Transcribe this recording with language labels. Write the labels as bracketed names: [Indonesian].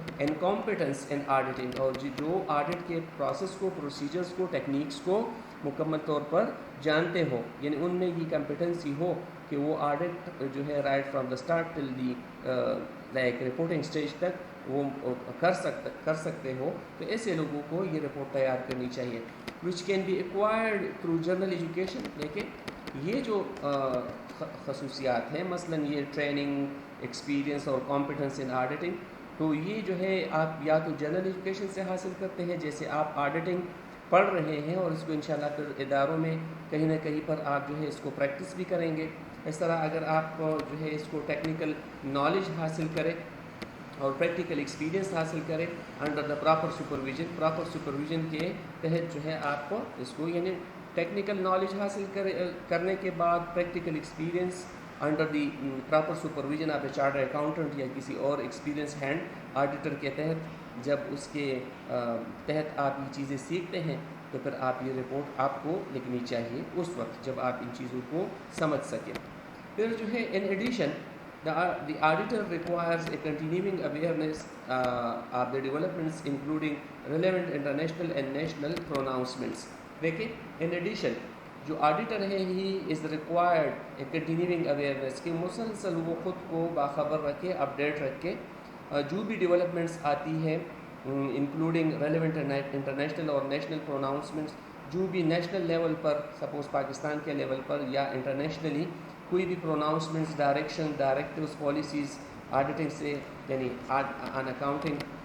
[English] and competence in auditing, [Urdu] اور جو audit کے پروسیس کو, پروسیجرز کو, ٹیکنیکس کو مکمل طور پر جانتے ہو, یعنی ان میں یہ کمپیٹنسی ہو کہ وہ آڈٹ جو ہے [English] right from the start till the like reporting stage [Urdu] تک وہ کر سکتے ہو. تو ایسے لوگوں کو یہ رپورٹ تیار کرنی چاہیے. [English] which can be acquired through general education. [Urdu] لیکن یہ جو خصوصیات ہیں, مثلا یہ ٹریننگ, ایکسپیرینس اور کمپیٹنس ان آڈیٹنگ, تو یہ جو ہے آپ یا تو جنرل ایجوکیشن سے حاصل کرتے ہیں, جیسے آپ آڈیٹنگ پڑھ رہے ہیں اور اس کو انشاءاللہ پھر اداروں میں کہیں نہ کہیں پر آپ جو ہے اس کو پریکٹس بھی کریں گے. اس طرح اگر آپ جو ہے اس کو ٹیکنیکل نالج حاصل کریں اور پریکٹیکل ایکسپیرینس حاصل کریں [English] under the proper supervision [Urdu] کے تحت جو ہے آپ کو اس کو یعنی ٹیکنیکل نالج حاصل کرنے کے بعد practical experience [English] under the proper supervision of a charter accountant [Urdu] یا کسی اور ایکسپیرینس ہینڈ آڈیٹر کے تحت, جب اس کے تحت آپ یہ چیزیں سیکھتے ہیں تو پھر آپ یہ رپورٹ آپ کو لکھنی چاہیے اس وقت جب آپ ان چیزوں کو سمجھ سکیں. پھر جو ہے [English] In addition the auditor requires a continuing awareness of the developments including relevant international and national pronouncements. [Urdu] دیکھیں in addition جو آڈیٹر ہے [English] he is required a continuing awareness [Urdu] کہ مسلسل وہ خود کو باخبر رکھے, اپڈیٹ رکھے, جو بھی ڈیولپمنٹس آتی ہے انکلوڈنگ ریلیونٹ انٹرنیشنل اور نیشنل پروناؤنسمنٹس, جو بھی نیشنل لیول پر سپوز پاکستان کے لیول پر یا انٹرنیشنلی کوئی بھی pronouncements, direction, directives, policies auditing سے یعنی آن اکاؤنٹنگ